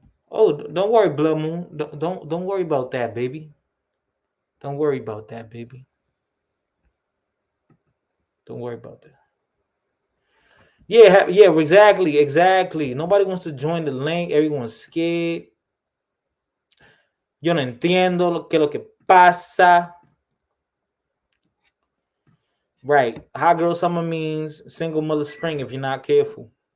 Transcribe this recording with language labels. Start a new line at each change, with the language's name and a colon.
English: Oh, don't worry, Blood Moon. Don't worry about that, baby. Don't worry about that, baby. Don't worry about that. Yeah, yeah, exactly, exactly. Nobody wants to join the link. Everyone's scared.
Spanish: Yo no entiendo lo que pasa.
English: Right. Hot girl summer means single mother spring if you're not careful.